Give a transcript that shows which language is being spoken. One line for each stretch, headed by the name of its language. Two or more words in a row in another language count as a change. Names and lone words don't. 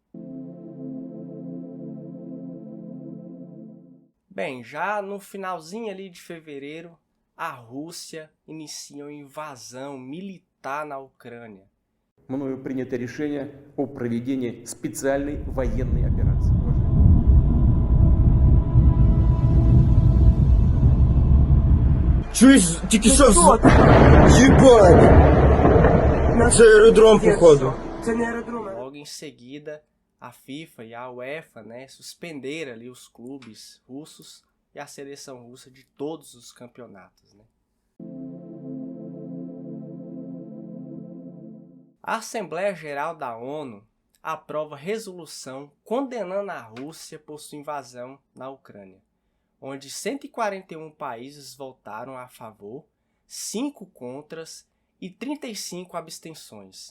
Portuguese: Bem, já no finalzinho ali de fevereiro, a Rússia inicia uma invasão militar na Ucrânia.
Russian: Мною принято решение о проведении специальной военной операции.
Ukrainian: Чуешь, тільки що Ебать! Це аеродром, походу. Це не аеродром.
Portuguese: Logo em seguida, a FIFA e a UEFA, suspenderam ali os clubes russos e a seleção russa de todos os campeonatos, A Assembleia Geral da ONU aprova resolução condenando a Rússia por sua invasão na Ucrânia, onde 141 países votaram a favor, 5 contras e 35 abstenções.